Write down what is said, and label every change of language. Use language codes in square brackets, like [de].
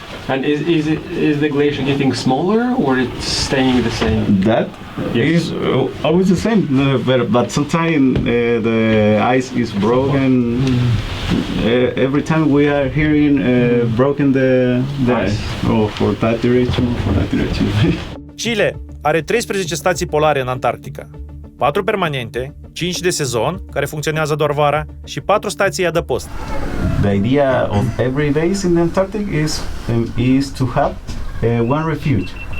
[en] And is the glacier getting smaller or it's staying the same? that is always the same. But sometimes the ice is broken. Every time we are hearing broken the ice. Oh, for that direction, for that direction. [ro] Chile are 13 stații polare în Antarctica. 4 permanente, 5 de sezon, care funcționează doar vara, și 4 stații adăpost. [en] The idea of every base in the Antarctic is to have one refuge.